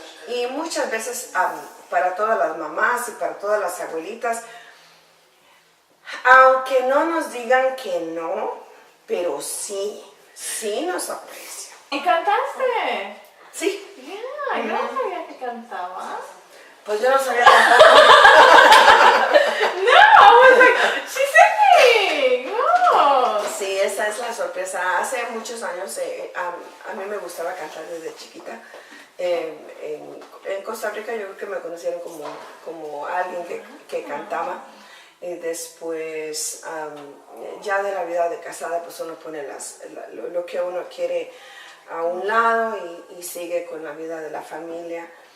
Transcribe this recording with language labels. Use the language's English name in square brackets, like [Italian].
[Spanish] Y muchas veces para todas las mamás y para todas las abuelitas, aunque no nos digan que no, pero sí nos aprecian. ¿Y cantaste? Sí. [English] Yeah, [Spanish] yo no sabía que cantabas. Pues yo no sabía tampoco. [English] No, I was like, she's singing. [Spanish] No. Sí, esa es la sorpresa. Hace muchos años a mí me gustaba cantar desde chiquita. En Costa Rica yo creo que me conocieron como alguien que cantaba. Y después, ya de la vida de casada, pues uno pone lo que uno quiere a un lado y sigue con la vida de la familia.